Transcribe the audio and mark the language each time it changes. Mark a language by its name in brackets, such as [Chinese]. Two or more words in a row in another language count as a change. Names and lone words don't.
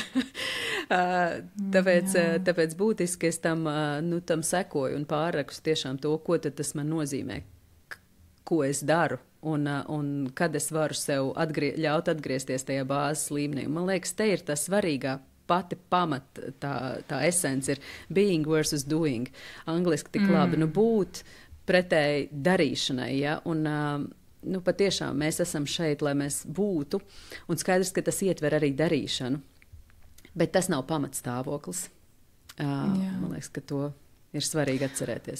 [Latvian] Tāpēc būtiski es tam sekoju un pārrakstu tiešām to, ko tad tas man nozīmē, ko es daru, un kad es varu sev ļaut atgriezties tajā bāzes līmenī. Man liekas, te ir tas svarīgā. Pati tā esence ir [English] being versus doing. [Latvian] Angliski tik labi. Būt pretēji darīšanai. Ja? Un patiešām mēs esam šeit, lai mēs būtu. Un skaidrs, ka tas ietver arī darīšanu. Bet tas nav pamatstāvoklis. Man liekas, ka to ir svarīgi atcerēties.